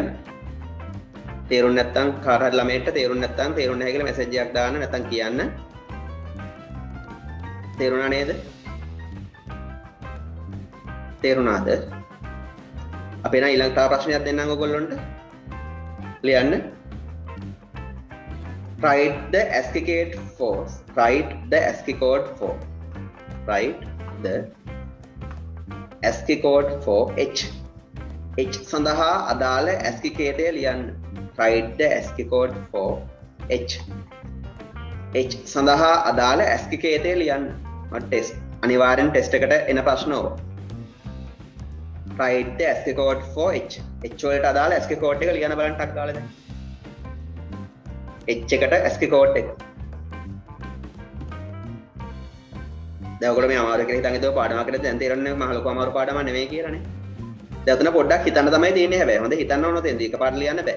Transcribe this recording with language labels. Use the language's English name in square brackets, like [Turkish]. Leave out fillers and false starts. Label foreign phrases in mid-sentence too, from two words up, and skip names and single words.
[Sinhala] තේරුම් නැත්නම් කාට හරි ළමයට තේරුම් නැත්නම් තේරුම් නැහැ කියලා මැසේජ් එකක් දාන්න නැත්නම් කියන්න. තේරුණා නේද? තේරුණාද? අපි නම් ඊළඟ තව ප්‍රශ්නයක් දෙන්නම් ඔයගොල්ලන්ට. ලියන්න. [English] Write the ASCII code for. Write the ASCII code for. Write the ASCII code for H. [Sinhala] H සඳහා අදාළ ASCII කේතය ලියන්න. [English] Write the ASCII code for H. [Sinhala] H සඳහා අදාළ ASCII කේතය ලියන්න. මට ටෙස්ට් අනිවාර්යෙන් ටෙස්ට් එකට එන ප්‍රශ්න ඕවා. [English] Write the ASCII code for H. [Sinhala] H වලට අදාළ [English] ASCII code [Sinhala] එක ලියන්න බලන්න ටක් ගාලා දැන්. H එකට [English] ASCII code [Sinhala] එක. දැන් ඔයගොල්ලෝ මේ අමාරු කියලා හිතන් ඉදව පාඩමක් කියලා දැන් තේරෙන්නේ මහ ලොකු අමාරු පාඩමක් නෙමෙයි කියලානේ. දැන් උතන පොඩ්ඩක් හිතන්න තමයි තියෙන්නේ හැබැයි. හොඳ හිතන්න ඕන තෙන්ද එකපාරට ලියන්න බෑ.